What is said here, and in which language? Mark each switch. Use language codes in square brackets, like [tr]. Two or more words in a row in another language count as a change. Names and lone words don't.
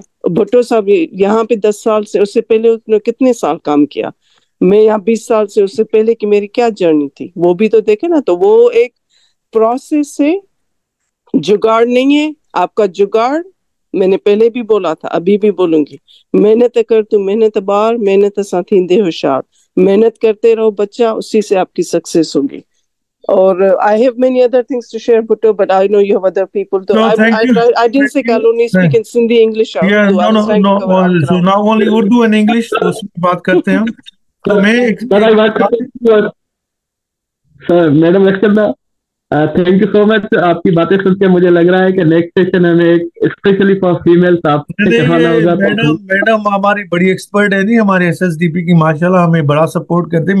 [ur] بھٹو صاحب یہاں پہ 10 سال سے، اس سے پہلے اس نے کتنے سال کام کیا، میں یہاں 20 سال سے، اس سے پہلے کی میری کیا جرنی تھی وہ بھی تو دیکھے نا. تو وہ ایک پروسیس ہے، جگاڑ نہیں ہے. آپ کا جگاڑ میں نے پہلے بھی بولا تھا، ابھی بھی بولوں گی، محنت کر تو محنت بار, [sd] मेहनत सां थींदे होशियार, [ur] محنت کرتے رہو بچہ، اسی سے آپ کی سکسیس ہوگی. [en] और I have many other things to share, Bhutto, but I know you have other people. So No, thank you. I didn't say I'll only speak in Sindhi, English or Yeah, Urdu. I was trying to cover all So ground. now only Urdu and English, [ur] تو اس میں بات کرتے ہیں ہم۔ تو میں [en] Sir madam actual thank you so much. [ur] آپ کی باتیں سن کے مجھے لگ رہا ہے کہ نیکسٹ سیشن ہمیں ایک [en] specially for females [ur] آپ سے کروانا ہوگا. میڈم ہماری بڑی ایکسپرٹ ہے، نہیں ہمارے ایس ایس ڈی پی کی، ماشاءاللہ ہمیں بڑا سپورٹ کرتے ہیں.